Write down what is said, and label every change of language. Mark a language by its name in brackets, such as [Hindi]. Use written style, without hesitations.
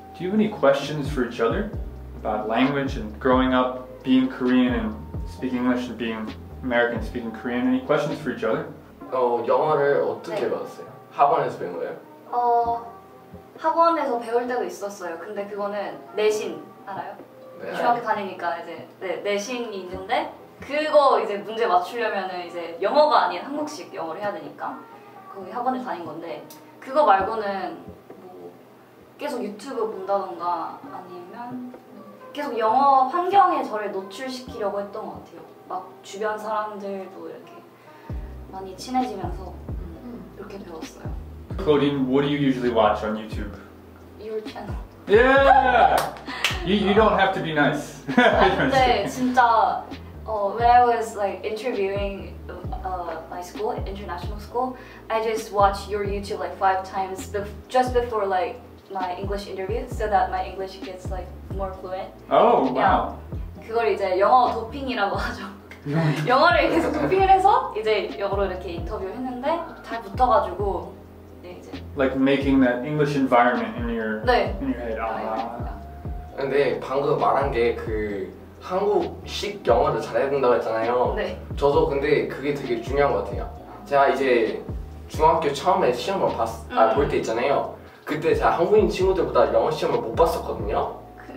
[English] Do you have any questions for each other about language and growing up, being Korean and speaking English, and being American speaking Korean? Any questions for each other? [Korean] 영어를 어떻게 네. 배웠어요? 학원에서 배운 거예요? 학원에서 배울 때도 있었어요. 근데 그거는 내신 알아요? 네. 중학교 다니니까 이제 내신이 있는데 그거 이제 문제 맞추려면은 이제 영어가 아닌 한국식 영어를 해야 되니까 거기 학원을 다닌 건데 그거 말고는 뭐 계속 유튜브 본다던가 아니면 계속 영어 환경에 저를 노출시키려고 했던 것 같아요. 막 주변 사람들도 이렇게 많이 친해지면서 이렇게 배웠어요. [English] Claudine, what do you usually watch on YouTube? Your channel. Yeah! You don't have to be nice. [Korean] 근데 진짜 [English] when I was like interviewing my school, international school, I just watched your YouTube like 5 times just before like my English interview, so that my English gets like more fluent. Oh, wow. [Korean] 그걸 이제 영어 도핑이라고 하죠. 영어를 계속 도핑을 해서 이제 영어로 이렇게 인터뷰를 했는데 잘 붙어가지고 이제 [English] Like making that English environment in your [Korean] 네. [English] head. Ah. [Korean] 근데 방금 말한 게 그 한국식 영어를 잘해야 된다고 했잖아요. 네. 저도 근데 그게 되게 중요한 것 같아요. 제가 이제 중학교 처음에 시험을 볼 때 있잖아요. 그때 제가 한국인 친구들보다 영어 시험을 못 봤었거든요.